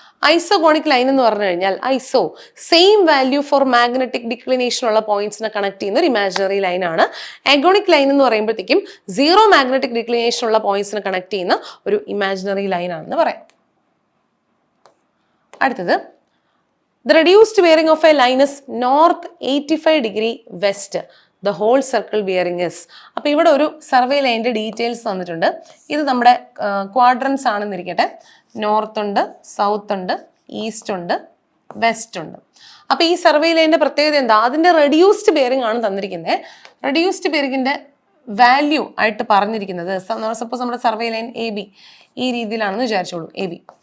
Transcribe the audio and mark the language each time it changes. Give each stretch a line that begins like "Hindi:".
Malayalam: Isogonic line എന്ന് പറഞ്ഞു കഴിഞ്ഞാൽ ഐസോ
English: same value for magnetic declination
Malayalam: ഉള്ള പോയിന്റ്സിനെ കണക്ട് ചെയ്യുന്ന ഒരു ഇമാജിനറി ലൈൻ ആണ്. അഗോണിക് ലൈൻ എന്ന് പറയുമ്പോഴത്തേക്കും സീറോ മാഗ്നറ്റിക് ഡിക്ലിനേഷൻ ഉള്ള പോയിന്റ്സിനെ കണക്ട് ചെയ്യുന്ന ഒരു ഇമാജിനറി ലൈൻ ആണെന്ന് പറയാം. അടുത്തത്,
English: the reduced bearing of a line is north 85 degree west. The whole circle bearing is.
Malayalam: അപ്പോൾ ഇവിടെ ഒരു സർവേ ലൈനിന്റെ ഡീറ്റെയിൽസ് തന്നിട്ടുണ്ട്. ഇത് നമ്മുടെ ക്വാഡ്രൻസ് ആണെന്നിരിക്കട്ടെ. നോർത്ത് ഉണ്ട്, സൗത്ത് ഉണ്ട്, ഈസ്റ്റ് ഉണ്ട്, വെസ്റ്റ് ഉണ്ട്. അപ്പൊ ഈ സർവേ ലൈനിന്റെ പ്രത്യേകത എന്താ? അതിന്റെ റെഡ്യൂസ്ഡ് ബെയറിംഗ് ആണ് തന്നിരിക്കുന്നത്. റെഡ്യൂസ്ഡ് ബെയറിംഗിന്റെ വാല്യൂ ആയിട്ട് പറഞ്ഞിരിക്കുന്നത്, സപ്പോസ് നമ്മുടെ സർവേ ലൈൻ AB ഈ രീതിയിലാണെന്ന് വിചാരിച്ചോളൂ, AB.